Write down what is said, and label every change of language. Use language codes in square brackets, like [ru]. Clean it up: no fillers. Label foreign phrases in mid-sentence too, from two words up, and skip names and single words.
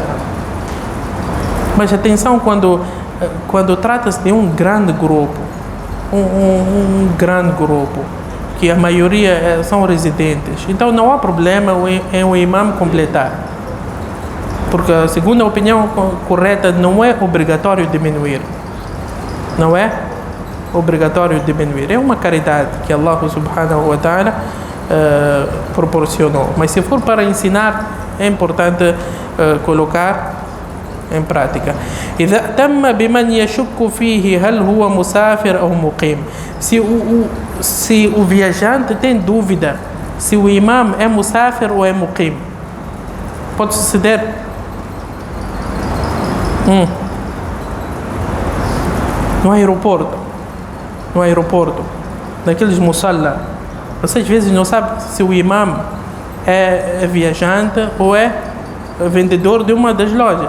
[pt] Mas atenção, quando trata-se de um grande grupo, um grande grupo, que a maioria são residentes, então não há problema em o imam completar, porque a segunda opinião correta, não é obrigatório diminuir. É uma caridade que Allah [ar] سبحانه وتعالى [pt] proporcionou. Mas se for para ensinar, é importante colocar em prática. [ar] إذا تم بمن يشك فيه هل هو مسافر أو مقيم. [pt] Se o viajante tem dúvida se o imam é musafir ou é muqim, pode suceder. No aeroporto, naqueles musalla, você às vezes não sabe se o imam é viajante ou é vendedor de uma das lojas.